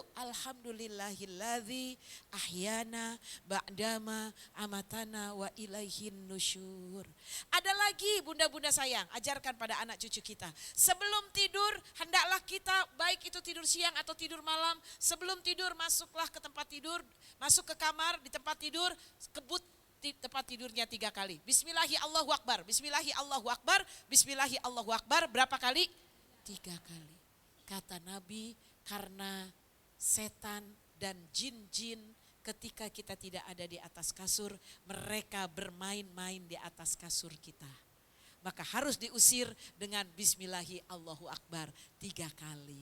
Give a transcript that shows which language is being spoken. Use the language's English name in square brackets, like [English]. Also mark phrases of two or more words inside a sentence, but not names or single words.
[Arabic] الحمد لله الذي أحيانا بعد ما أماتنا وإليه النشور. [Indonesian] Ada lagi bunda-bunda sayang, ajarkan pada anak cucu kita. Sebelum tidur, hendaklah kita, baik itu tidur siang atau tidur malam, sebelum tidur masuklah ke tempat tidur, masuk ke kamar di tempat tidur, kebut di tempat tidurnya 3 kali. [Arabic] بسم الله الله أكبر، بسم الله الله أكبر، بسم الله الله أكبر. [Indonesian] Berapa kali? 3 kali. Kata Nabi, karena setan dan jin-jin ketika kita tidak ada di atas kasur, mereka bermain-main di atas kasur kita. Maka harus diusir dengan [Arabic] بسم الله الله أكبر [Indonesian] 3 kali.